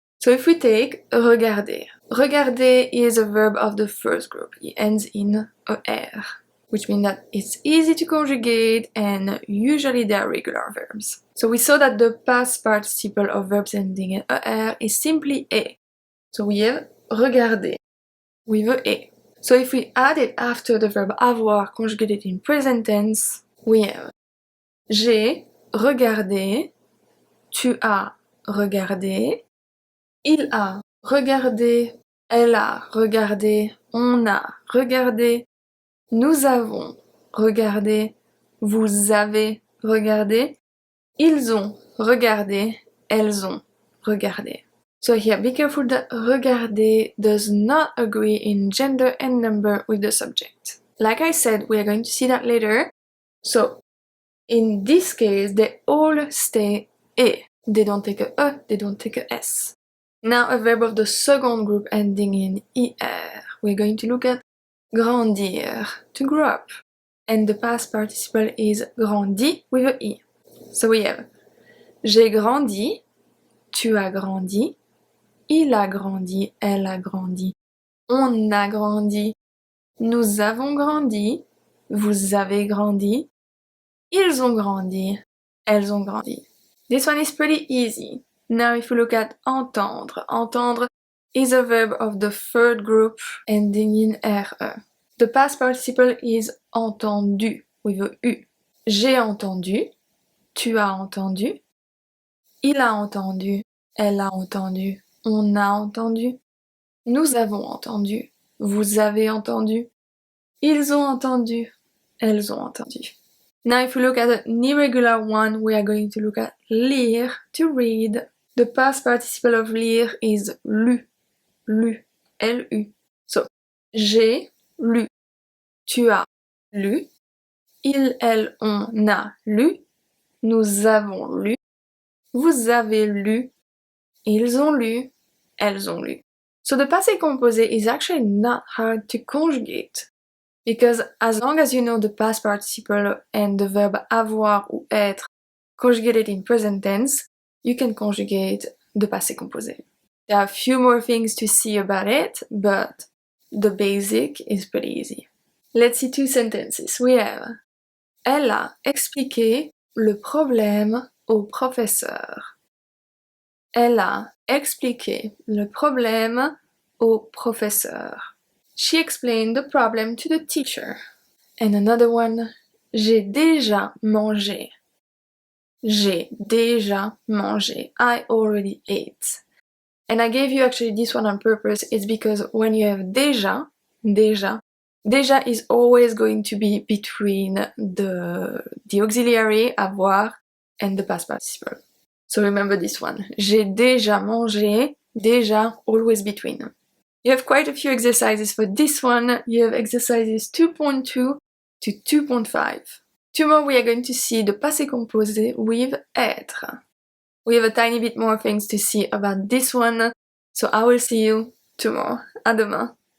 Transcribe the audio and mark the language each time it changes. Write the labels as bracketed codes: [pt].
[en] So if we take regarder, regarder is a verb of the first group. It ends in er, which means that it's easy to conjugate and usually they are regular verbs. So we saw that the past participle of verbs ending in er is simply e. So we have regarder with a e. So if we add it after the verb avoir conjugated in present tense, we have [fr] j'ai regardé, tu as regardé, il a regardé, elle a regardé, on a regardé, nous avons regardé, vous avez regardé, ils ont regardé, elles ont regardé. [en] So here, be careful that regarder does not agree in gender and number with the subject. Like I said, we are going to see that later. So, in this case, they all stay e. They don't take a e, they don't take a s. Now a verb of the second group ending in er. We're going to look at grandir, to grow up. And the past participle is grandi with a i. So we have [fr] j'ai grandi, tu as grandi, il a grandi, elle a grandi, on a grandi, nous avons grandi, vous avez grandi, ils ont grandi, elles ont grandi. [en] This one is pretty easy. Now if we look at entendre, entendre is a verb of the third group ending in re. The past participle is entendu with a u. [fr] J'ai entendu, tu as entendu, il a entendu, elle a entendu, on a entendu, nous avons entendu, vous avez entendu, ils ont entendu, elles ont entendu. [en] Now if we look at an irregular one, we are going to look at lire, to read. The past participle of lire is lu, lu, L-U. [fr] So, j'ai lu, tu as lu, il, elle, on a lu, nous avons lu, vous avez lu, ils ont lu, elles ont lu. [en] So the passé composé is actually not hard to conjugate, because as long as you know the past participle and the verb avoir ou être conjugated in present tense, you can conjugate the passé composé. There are a few more things to see about it, but the basic is pretty easy. Let's see 2 sentences. [fr] We have elle a expliqué le problème au professeur. Elle a expliqué le problème au professeur. [en] She explained the problem to the teacher. And another one, [fr] j'ai déjà mangé. J'ai déjà mangé. [en] I already ate. And I gave you actually this one on purpose. It's because when you have déjà is always going to be between the auxiliary avoir and the past participle. So remember this one. [fr] J'ai déjà mangé, [en] déjà always between. You have quite a few exercises for this one. You have exercises 2.2 to 2.5. Tomorrow we are going to see the passé composé with être. We have a tiny bit more things to see about this one, so I will see you tomorrow. [fr] À demain.